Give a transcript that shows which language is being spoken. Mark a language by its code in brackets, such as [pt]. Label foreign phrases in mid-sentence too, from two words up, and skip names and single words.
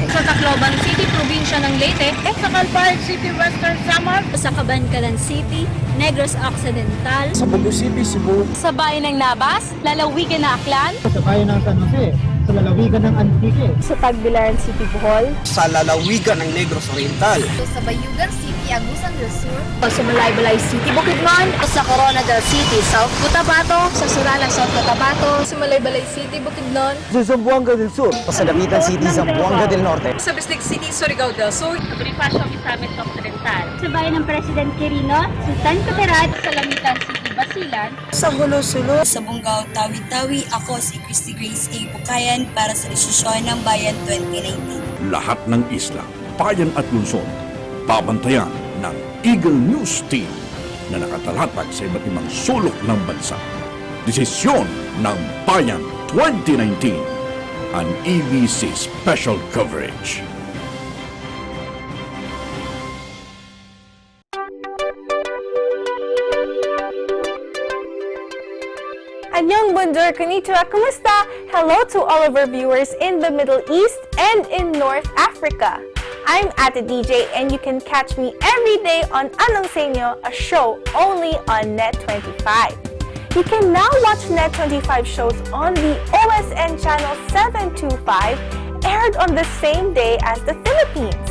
[tl] Sa Tacloban City, probinsya ng Leyte. Sa Calparet City, Western Samar. Sa Cabancalan City, Negros Occidental. Sa Bugo City, Cebu. Sa bayan ng Nabas, lalawigan ng Aklan. Sa bayan ng San Jose, sa lalawigan ng Antique. Sa Tagbilaran City, Bohol. Sa lalawigan ng Negros Oriental. Sa Bayugan City, Agusan del Sur. Sa Malaybalay City, Bukidnon. Sa Corona del City, South Cotabato. Sa Surala, South Cotabato. Sa Malaybalay City, Bukidnon. Sa Zamboanga del Sur. Sa Dapitan City, Zamboanga del Norte. Sa Bislig City, Surigao del Sur. Sa Bonifacio, Misamis Occidental. Sa bayan ng President Quirino, Sultan Kudarat. Sa Lamitan City, Basilan. Sa Hulo-Sulo. Sa Bungaw, Tawi-Tawi, ako si Christy Grace A. Bukayan para sa Desisyon ng Bayan 2019. Lahat ng isla, bayan at lungsod, babantayan ng Eagle News Team na nakatalatag sa iba't ibang sulok ng bansa. Desisyon ng Bayan 2019, [en] an EBC special coverage. [tl] Anyong bonjour, konnichiwa, kumusta? [en] Hello to all of our viewers in the Middle East and in North Africa. I'm Ate DJ and you can catch me every day on Anong Sa Inyo, a show only on Net25. You can now watch Net25 shows on the OSN channel 725, aired on the same day as the Philippines.